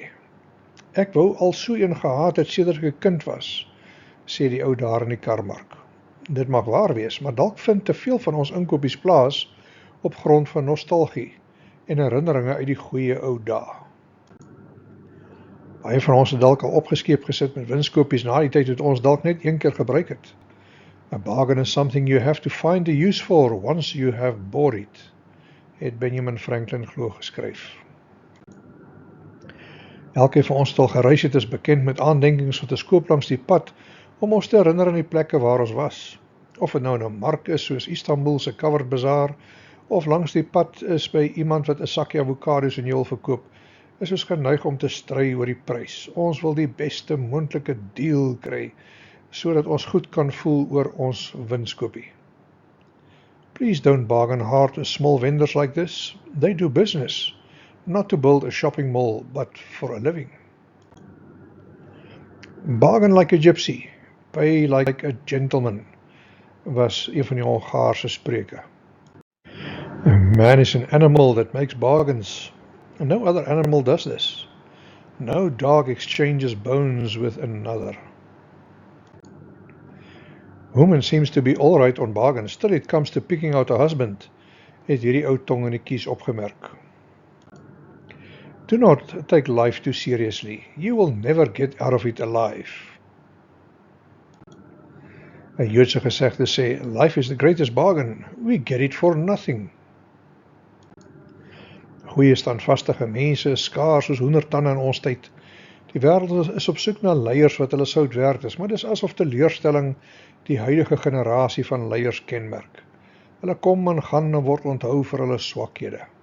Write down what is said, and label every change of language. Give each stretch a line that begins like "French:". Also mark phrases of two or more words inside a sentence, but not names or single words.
Afrikaans: Ek wou al so een gehad het sedert ek 'n kind was, sê die ou daar in die karmark. Dit mag waar wees, maar dalk vind te veel van ons inkopies plaas op grond van nostalgie en herinneringe uit die goeie ou dae. Baie van ons het dalk al opgeskeep gesit met winskoopies na die tyd wat ons dalk net een keer gebruik het.
English: A bargain is something you have to find a use for once you have bought it,
Afrikaans: het Benjamin Franklin glo geskryf. Elkeen van ons wat al gereis het is bekend met aandenkings wat ons koop langs die pad om ons te herinner aan die plekke waar ons was. Of het nou in 'n mark is soos Istanbul se Covered Bazaar, of langs die pad is by iemand wat 'n sakkie avokados in jou wil verkoop, is ons geneig om te stry oor die prys. Ons wil die beste moontlike deal kry, sodat ons goed kan voel oor ons winskoopie.
English: Please don't bargain hard with small vendors like this. They do business, not to build a shopping mall, but for a living. Bargain like a gypsy, pay like a gentleman,
Afrikaans: was een van die Hongaarse spreuke.
English: Man is an animal that makes bargains. No other animal does this. No dog exchanges bones with another. Woman seems to be all right on bargains, till it comes to picking out a husband,
Afrikaans: het hierdie ou tong in die kies opgemerk.
English: Do not take life too seriously. You will never get out of it alive.
Afrikaans: 'n Joodse gesegde sê,
English: life is the greatest bargain. We get it for nothing.
Afrikaans: Goeie standvastige mense is skaars soos hoendertande in ons tyd. Die wêreld is op soek na leiers wat hulle sout werd is, maar dis asof teleurstelling die huidige generasie van leiers kenmerk. Hulle kom en gaan en word onthou vir hulle swakhede.